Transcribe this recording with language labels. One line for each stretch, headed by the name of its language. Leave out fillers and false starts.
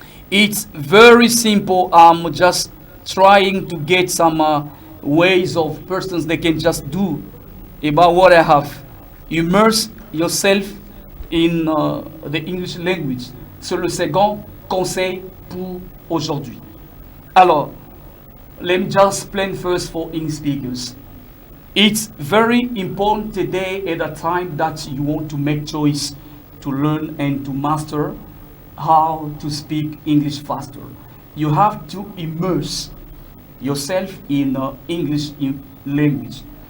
English: It's very simple. I'm just trying to get some ways of persons they can just do about what I have. Immerse yourself in the English language.
French: C'est le second conseil pour aujourd'hui.
English: Alors, let me just explain first for English speakers. It's very important today at a time that you want to make choice to learn and to master how to speak English faster. You have to immerse yourself in English language.